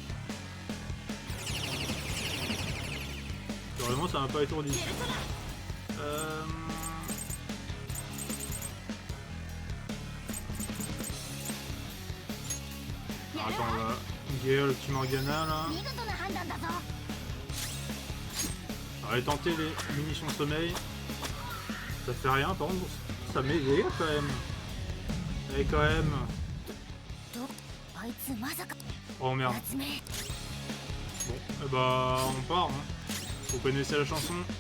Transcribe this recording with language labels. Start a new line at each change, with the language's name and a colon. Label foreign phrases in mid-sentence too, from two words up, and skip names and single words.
French: Heureusement ça m'a pas étourdi. Alors, attends, on va guérir le petit Morgana là.
Japanese: 見事な判断だぞ
French: On va aller tenter les munitions de sommeil. Ça fait rien, par contre, ça met des dégâts quand même. Et quand même.
Japanese: あいつまさか
French: Oh merde. 夏目 Bon, eh bah on part. Hein. Vous connaissez la chanson.